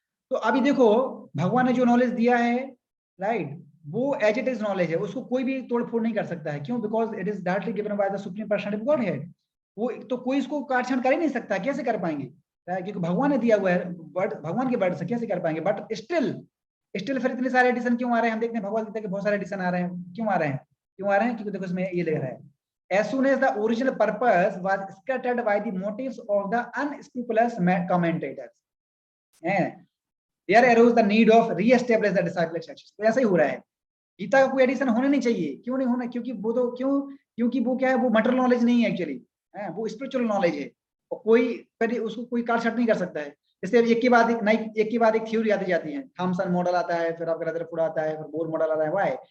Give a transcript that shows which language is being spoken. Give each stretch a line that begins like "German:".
Hindi: तो अभी देखो, भगवान ने जो नॉलेज दिया है, राइट, वो एज इट इज नॉलेज है, उसको कोई भी तोड़ फोड़ नहीं कर सकता है। क्यों?
English: Because it is directly given by the supreme personality of godhead.
Hindi: वो तो कोई इसको काट छांट कर ही नहीं सकता। कैसे कर पाएंगे? क्योंकि भगवान ने दिया हुआ है, वर्ड भगवान के वर्ड से कैसे कर पाएंगे? बट स्टिल फिर इतने सारे एडिशन क्यों आ रहे हैं? हम देखते हैं भगवत गीता के बहुत सारे एडिशन आ रहे हैं। क्यों आ रहे हैं? क्योंकि देखो इसमें ये लिख रहा है,
English: as soon as the original purpose was scattered by the motives of the unscrupulous commentators, there arose the need of re-establish the disciplic structures।
Hindi: तो ऐसा ही हो रहा है। गीता का कोई एडिशन होना नहीं चाहिए। क्यों नहीं होना? क्योंकि वो तो क्योंकि वो क्या है, वो मटेरियल नॉलेज नहीं है एक्चुअली, वो स्पिरिचुअल नॉलेज है, और कोई उसको कोई काट छाट नहीं कर सकता है। जैसे एक के बाद एक थ्योरी आती जाती है। थॉमसन मॉडल आता है, फिर आपका रदरफोर्ड आता है, फिर बोर मॉडल आता है। व्हाई?